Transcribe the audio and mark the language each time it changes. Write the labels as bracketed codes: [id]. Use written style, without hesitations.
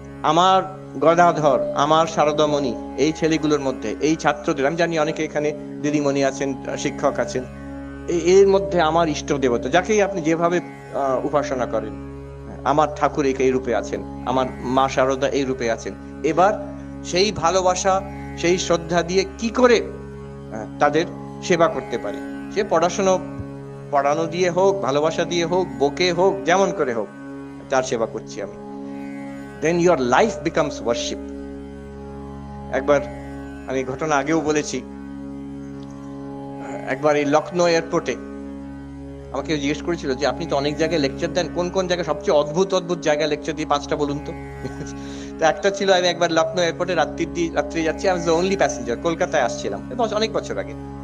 [bn] আমার গদাধর, আমার শারদামণি, এই ছেলেগুলোর মধ্যে, এই ছাত্রদের, আমি জানি অনেকে এখানে দিদিমণি আছেন, শিক্ষক আছেন, এর মধ্যে আমার ইষ্ট দেবতা, যাকেই আপনি যেভাবে উপাসনা করেন, আমার ঠাকুর এই রূপে আছেন, আমার মা শারদা এই রূপে আছেন। এবার সেই ভালোবাসা, সেই শ্রদ্ধা দিয়ে কি করে তাদের সেবা করতে পারি? সে পড়ানো দিয়ে হোক, ভালোবাসা দিয়ে হোক, বকে হোক, যেমন করে হোক, তার সেবা করছি আমি। [en] Then your life becomes worship. [bn] একবার আমি ঘটনা আগেও বলেছি, একবার এই লখনৌ এয়ারপোর্টে আমাকে জিজ্ঞেস করেছিল যে আপনি তো অনেক জায়গায় লেকচার দেন, কোন কোন জায়গায় সবচেয়ে অদ্ভুত অদ্ভুত জায়গায় লেকচার দিয়ে 5টা বলুন তো। তো একটা ছিল, আমি একবার লখনৌ এয়ারপোর্টে রাত্রে যাচ্ছি, আমি ওনলি প্যাসেঞ্জার, কলকাতায় আসছিলাম অনেক বছর আগে।